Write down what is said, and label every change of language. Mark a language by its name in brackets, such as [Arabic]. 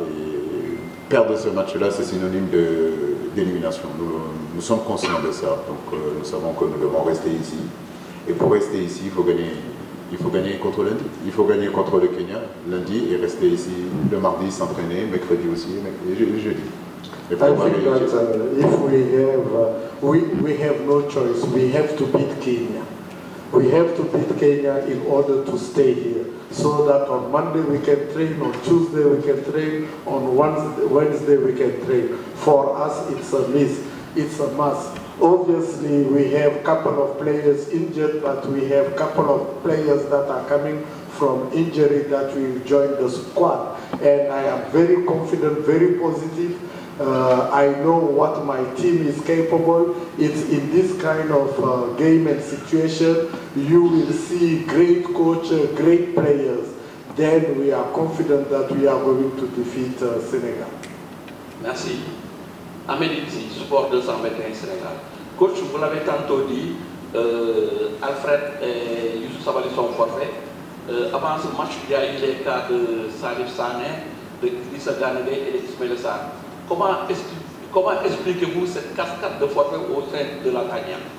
[French] Et perdre ce match-là, c'est synonyme d'élimination. Nous sommes conscients de ça, donc nous savons que nous devons rester ici. Et pour rester ici, il faut gagner contre lundi. Il faut gagner contre le Kenya lundi et rester ici le mardi, s'entraîner, mercredi aussi, et jeudi. [English] I think that if we have no choice, we have to beat Kenya. We have to beat Kenya in order to stay here. So that on Monday we can train, on Tuesday we can train, on Wednesday we can train. For us, it's a miss. It's a must. Obviously, we have a couple of players injured, but we have a couple of players that are coming from injury that will join the squad. And I am very confident, very positive. I know what my team is capable. It's in this kind of game and situation, you will see great coach, great players. Then we are confident that we are going to defeat Senegal. [French] Merci. Ahmed Idrissi, support 221 Sénégal. Coach, vous l'avez tantôt dit, Alfred et Youssouf Sabaly sont forfaits. Avant ce match, il y a eu les cas de Salif Sané, de Idrissa Gana Gueye et d'Ismaïla Sarr. Comment expliquez-vous cette cascade de forfaits au sein de la tanière?